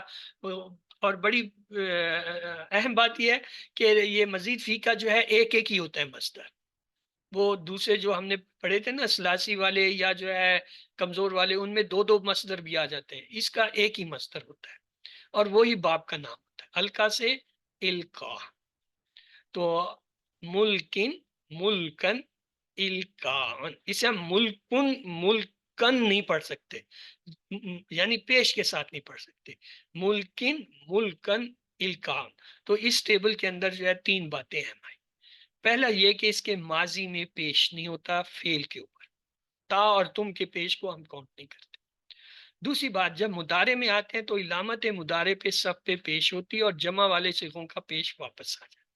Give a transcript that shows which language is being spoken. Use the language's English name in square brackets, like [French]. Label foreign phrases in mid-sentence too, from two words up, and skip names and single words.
[Urdu] اور بڑی اہم بات یہ ہے کہ یہ [Arabic] مزید فی [Urdu] کا جو ہے ایک ایک ہی ہوتا ہے مصدر. وہ دوسرے جو ہم نے پڑھے تھے نا ثلاثی والے یا جو ہے کمزور والے، ان میں دو دو مصدر بھی آ جاتے ہیں. اس کا ایک ہی مصدر ہوتا ہے اور وہی باب کا نام ہوتا ہے. الکا سے الکا. تو [Arabic] ملکن ملکن الکان، [Urdu] اسے ہم [Arabic] ملکن ملکن [Urdu] نہیں پڑھ سکتے، یعنی پیش کے ساتھ نہیں پڑھ سکتے. [Arabic] ملکن ملکن الکان. [Urdu] تو اس ٹیبل کے اندر جو ہے تین باتیں ہیں ہماری. پہلا یہ کہ اس کے ماضی میں پیش نہیں ہوتا فعل کے اوپر، تا اور تم کے پیش کو ہم کاؤنٹ نہیں کرتے. دوسری بات، جب مضارع میں آتے ہیں تو علامت مضارع پہ سب پہ پیش ہوتی ہے اور جمع والے صیغوں کا پیش واپس آ جاتا ہے.